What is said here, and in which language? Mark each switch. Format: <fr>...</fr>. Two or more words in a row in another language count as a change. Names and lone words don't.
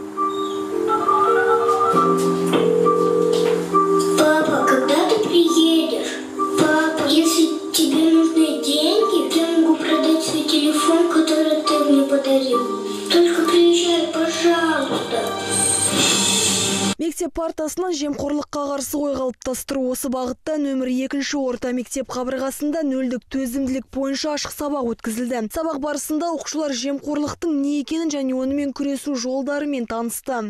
<ru>Папа, когда ты приедешь? Папа, если тебе нужны деньги, я могу продать свой телефон, который ты мне подарил. Только приезжай, пожалуйста.</ru> <kk>Мектеп партасынан жемқорлыққа қарсы ой қалыптастыру осы бағытта нөмір 2 орта мектеп қабырғасында нөлдік төзімділік бойынша ашық сабақ өткізілді. Сабақ барысында оқушылар жемқорлықтың не екенін және онымен күресу жолдарымен танысты.</kk>